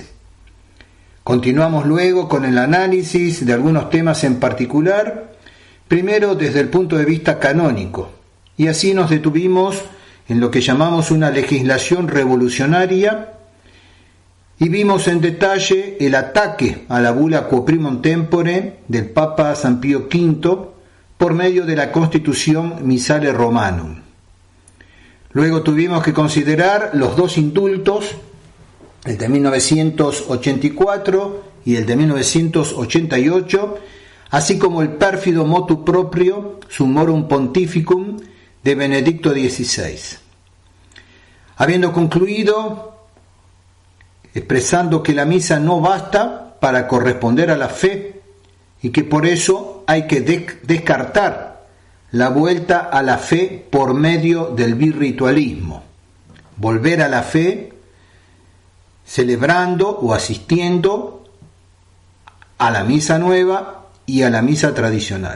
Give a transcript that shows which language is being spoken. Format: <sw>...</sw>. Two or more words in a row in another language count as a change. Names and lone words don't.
<es>Continuamos luego con el análisis de algunos temas en particular, primero desde el punto de vista canónico, y así nos detuvimos en lo que llamamos una legislación revolucionaria, y vimos en detalle el ataque a la bula Quo Primum Tempore del Papa San Pío V por medio de la Constitución Missale Romanum. Luego tuvimos que considerar los dos indultos, el de 1984 y el de 1988, así como el pérfido</es> <la>motu proprio</la> <es>Summorum Pontificum de Benedicto XVI. Habiendo concluido, expresando que la misa no basta para corresponder a la fe y que por eso hay que descartar la vuelta a la fe por medio del birritualismo, volver a la fe celebrando o asistiendo a la misa nueva y a la misa tradicional.</es>